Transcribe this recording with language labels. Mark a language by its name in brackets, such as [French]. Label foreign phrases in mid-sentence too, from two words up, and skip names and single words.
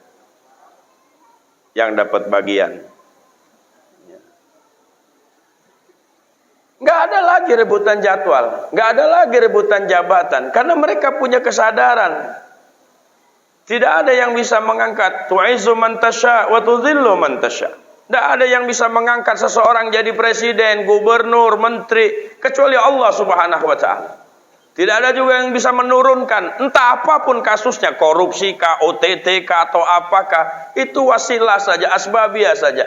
[Indonesian] Yang dapat bagian. Nggak ada lagi rebutan jadwal, nggak ada lagi rebutan jabatan, karena mereka punya kesadaran. Tidak ada yang bisa mengangkat [Arabic] تعز من تشاء وتذل من تشاء. [Indonesian] Tidak ada yang bisa mengangkat seseorang jadi presiden, gubernur, menteri kecuali Allah [Arabic] سبحانه وتعالى. [Indonesian] Tidak ada juga yang bisa menurunkan, entah apapun kasusnya, korupsi kah, OTT kah, atau apakah, itu wasilah saja, asbabiyah saja.